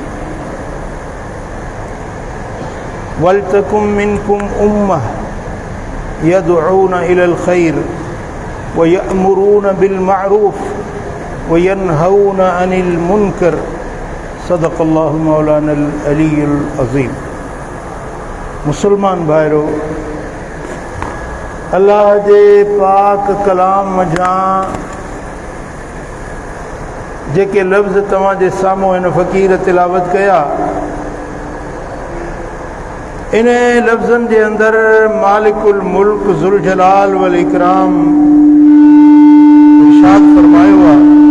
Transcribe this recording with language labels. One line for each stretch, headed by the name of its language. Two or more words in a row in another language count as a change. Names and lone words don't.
Arabic: ولتكن منكم أمة يدعون إلى الخير ويأمرون بالمعروف وينهون عن المنكر صدق الله مولانا العلي العظيم
Sindhi: मुसलमान भाइरो अल्लाह जे पाक कलाम जा जेके लफ़्ज़ तव्हां जे साम्हूं हिन फ़क़ीर तिलावत कया इन लफ़्ज़नि जे अंदरि
Arabic: مالك الملك ذو الجلال والإكرام
Sindhi: इरशाद फरमायो आहे